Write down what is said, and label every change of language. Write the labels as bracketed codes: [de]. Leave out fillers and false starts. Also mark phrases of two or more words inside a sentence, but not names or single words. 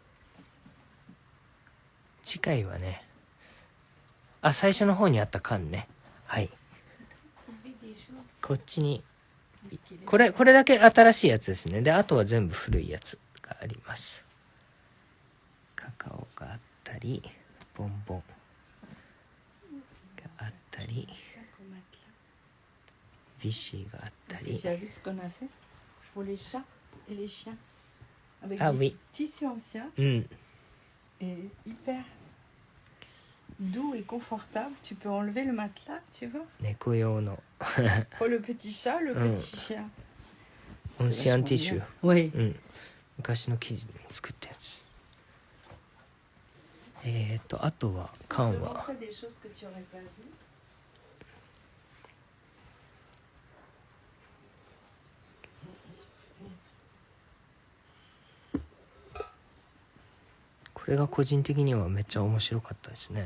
[ja] 次回はね、最初の方にあった缶ね、はい、こっちにこれだけ新しいやつですね。であとは全部古いやつがあります。カカオがあったり、ボンボンがあったり、ビシーがあったり。 [fr] Tu as vu ce qu'on a fait pour les chats et les chiens avec des tissus anciens et hyper doux et confortable. Tu peux enlever le matelas, tu vois. [ja] 猫用の。 [fr] pour le petit chat, le petit chien. Ancien tissu. Oui. [ja] 昔の生地で作ったやつ。あとは缶はこれが個人的にはめっちゃ面白かったですね。